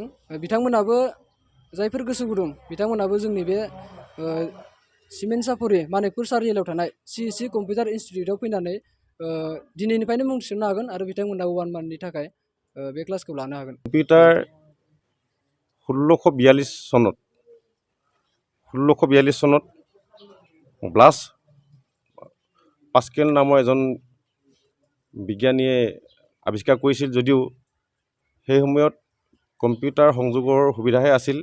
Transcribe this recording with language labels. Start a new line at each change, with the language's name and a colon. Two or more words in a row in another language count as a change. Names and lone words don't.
Bodo: बिथांमोनाबो जायफोर गोसो गुदुं बिथांमोनाबो जोंनि बे सिमेन्ट सापरि मानिकपुर सारियालियाव थानाय CEC कम्पिउटार इनस्टिटिउटआव फैनानै दिनैनिफ्रायनो मुं थिसननो हागोन आरो बिथांमोना 1 मान्थनि थाखाय बे क्लासखौ लानो हागोन।
Assamese: कम्पिउटार 1642 চনত ব্লাছ পাস্কেল নামৰ এজন বিজ্ঞানীয়ে আৱিষ্কাৰ কৰিছিল যদিও সেই সময়ত কম্পিউটাৰ সংযোগৰ সুবিধাহে আছিল।